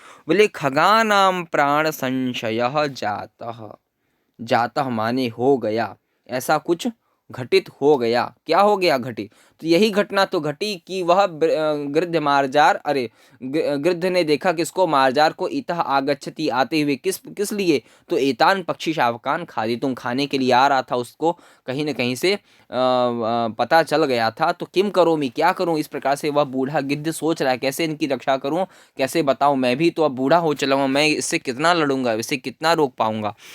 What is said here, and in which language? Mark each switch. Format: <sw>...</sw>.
<hi>बोले</hi> <sa>खगानाम प्राण संशयः जातः,</sa> <hi>जातः माने हो गया, ऐसा कुछ घटित हो गया। क्या हो गया? घटित। तो यही घटना तो घटी कि वह गृद्ध मार्जार, अरे गृद्ध ने देखा किसको? मार्जार को।</hi> <sa>इतः आगच्छति,</sa> <hi>आते हुए, किस किस लिए? तो</hi> <sa>एतान पक्षी शावकान खादितुम,</sa> <hi>खाने के लिए आ रहा था। उसको कहीं न कहीं से पता चल गया था। तो</hi> <sa>किम करोमि,</sa> <hi>क्या करूं? इस प्रकार से वह बूढ़ा गिद्ध सोच रहा है, कैसे इनकी रक्षा करूं, कैसे बताऊं, मैं भी तो अब बूढ़ा हो चला हूं, मैं इससे कितना लड़ूंगा, इससे कितना रोक पाऊंगा।</hi>